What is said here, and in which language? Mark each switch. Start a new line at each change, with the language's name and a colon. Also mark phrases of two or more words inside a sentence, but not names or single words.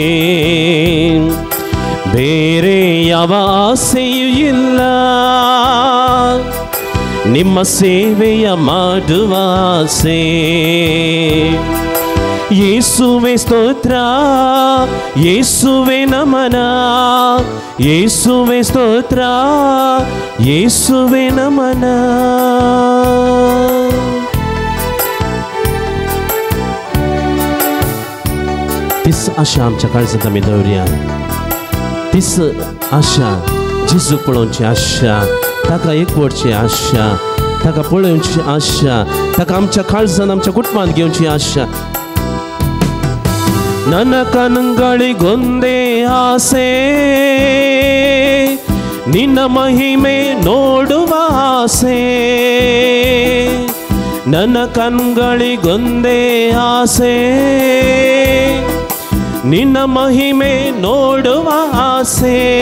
Kannada: ಬೇರೆ ಯಾವ ಆಸೆಯೂ ಇಲ್ಲ ನಿಮ್ಮ ಸೇವೆಯ ಮಾಡುವ ಆಸೆ ಯೇಸುವೆ ಸ್ತೋತ್ರ ಯೇಸುವೆ ನಮನ ಯೇಸುವೆ ಸ್ತೋತ್ರ ಯೇಸುವೆ ನಮನ
Konkani: तीच आशा आमच्या काळजांत आमी दवरया तीच आशा जेजूक पळोवची आशा ताका एकवटची आशा ताका पळोवची आशा ताका आमच्या काळजांत आमच्या कुटुंबांत घेवची आशा
Kannada: ನನ್ನ ಕಣ್ಗಳಿಗೊಂದೇ ಆಸೆ ನಿನ್ನ ಮಹಿಮೆ ನೋಡುವ ಆಸೆ ನನ್ನ ಕಣ್ಗಳಿಗೊಂದೇ ಆಸೆ ನಿನ್ನ ಮಹಿಮೆ ನೋಡುವ ಆಸೆ